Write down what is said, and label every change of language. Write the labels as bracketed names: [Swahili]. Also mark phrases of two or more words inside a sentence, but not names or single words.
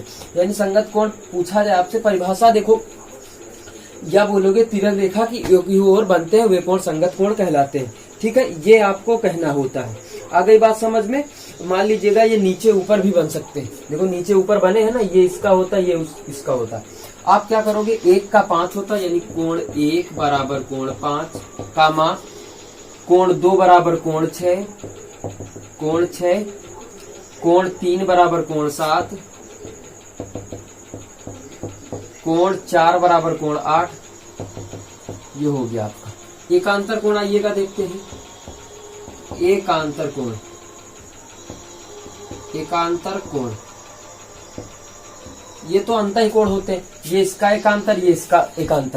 [Hindi] यानी संगत कोण पूछा जाए आपसे, परिभाषा देखो, या बोलोगे तिरक रेखा की एक ही ओर बनते हैं वे कोण संगत कोण कहलाते हैं। ठीक है, ये आपको कहना होता है। आ गई बात समझ में। मान लीजिएगा ये नीचे ऊपर भी बन सकते हैं, देखो नीचे ऊपर बने हैं ना, ये इसका होता है, ये इसका होता है। आप क्या करोगे, 1 का 5 होता है, यानी कोण 1 बराबर कोण 5 कामा कोण 2 बराबर कोण 6, कोण 6, कोण 3 बराबर कोण 7, कोण 4 बराबर कोण 8। ये हो गया आपका एकांतर कोण। आइएगा देखते हैं एकांतर कोण। एकांतर कोण ये तो अंतः कोण होते हैं, ये इसका एकांतर, ये इसका एकांतर।